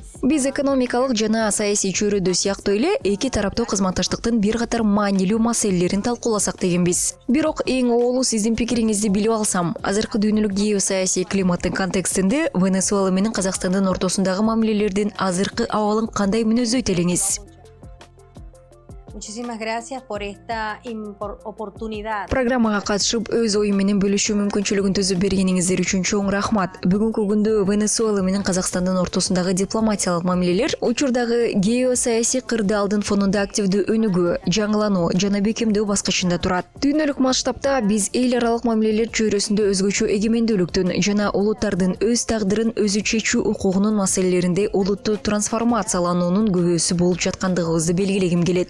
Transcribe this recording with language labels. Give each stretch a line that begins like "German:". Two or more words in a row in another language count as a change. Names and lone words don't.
Kyrgyz: Биз экономикалык жана саясий чөйрөдө сыяктуу эле эки тараптуу кызматташтыктын бир катар маанилүү маселелерин талкууласак дегенбиз. Бирок эң оолу сиздин пикириңизди билип алсам, азыркы дүйнөлүк геосаясий климаттын контекстинде Венесуэла менен Казакстандын ортосундагы мамилелердин азыркы абалын кандай мүнөздөйт элеңиз?
Spanish: Muchísimas gracias por esta oportunidad.
Kyrgyz: Программага катышып өз оюм менен бөлүшүү мүмкүнчүлүгүн түзүп бергениңиздер үчүн чоң рахмат. Бүгүнкү күндө Венесуэла менен Казакстандын ортосундагы дипломатиялык мамилелер учурдагы геосаясий кырдаалдын фонунда активдүү өнүгүү, жаңылануу жана бекемдөө баскычында турат. Дүйнөлүк масштабта биз эл аралык мамилелер чөйрөсүндө өзгөчө эгемендүүлүктүн жана улуттардын өз тагдырын өзү чечүү укугунун маселелеринде улуттуу трансформациялануунун көбөөсү болуп жаткандыгыбызды белгилегим келет.